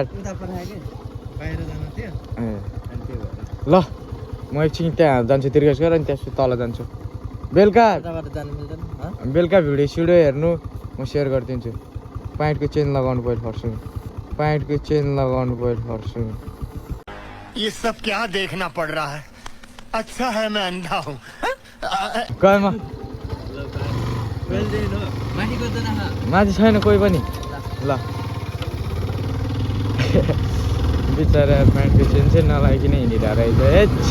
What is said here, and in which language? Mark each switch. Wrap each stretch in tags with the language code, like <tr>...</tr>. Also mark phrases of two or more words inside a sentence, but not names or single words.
<ne>उता पठाएँ कि बाहिर जानु थियो अनि त्यो भएर ल म एकछिन त्यहाँ जान्छु तिर्गेस गरेर अनि त्यहाँ तल जान्छु बेलुका उताबाट जानु मिल्दैन बेलुका भिडियो हेर्नु म सेयर गरिदिन्छु प्यान्टको चेन लगाउनु पऱ्यो फर्छु प्यान्टको चेन लगाउनु पऱ्यो फर्छु</ne> <hi>ये सब क्या देखना पड़ रहा है अच्छा है मैं अंधा हूँ</hi> <ne>गएमा माथि छैन कोही पनि ल बिचरा प्यान्टको चेन चाहिँ नलाइकन हिँडिरहेको रहेछ</ne>